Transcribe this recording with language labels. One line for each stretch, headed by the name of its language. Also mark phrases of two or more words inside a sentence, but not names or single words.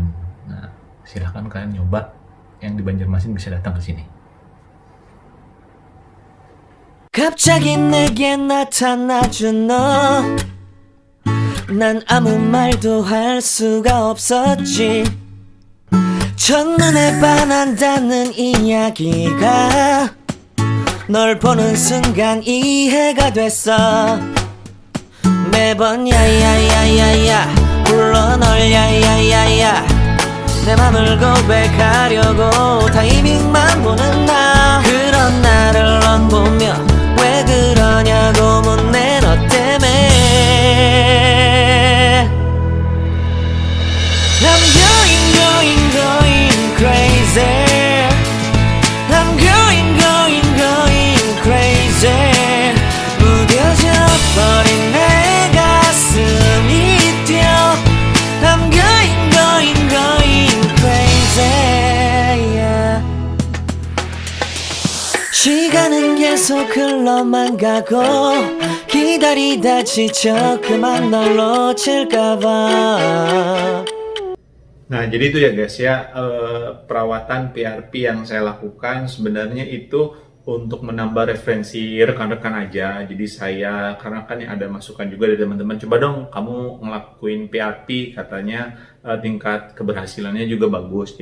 Indonesian: Nah, silahkan kalian nyoba yang di Banjarmasin bisa datang ke sini.
Korean: 갑자기 내게 나타나준 너 난 아무 말도 할 수가 없었지 첫눈에 반한다는 이야기가 널 보는 순간 이해가 됐어 매번 야야야야야 불러 널 야야야야 내 맘을 고백하려고 타이밍만 보는 나 그런 나를 넌 보며 왜 그러냐고 묻네 너
English: 때문에 I'm going crazy I'm going crazy
Korean: 무뎌져 버린 내 가슴이 뛰어
English: I'm going crazy yeah.
Korean: 시간은 계속 흘러만 가고 기다리다 지쳐 그만 널 놓칠까봐
Indonesian: Nah, jadi itu ya guys ya, perawatan PRP yang saya lakukan sebenarnya itu untuk menambah referensi rekan-rekan aja. Jadi saya, karena kan ada masukan juga dari teman-teman, coba dong kamu ngelakuin PRP, katanya tingkat keberhasilannya juga bagus.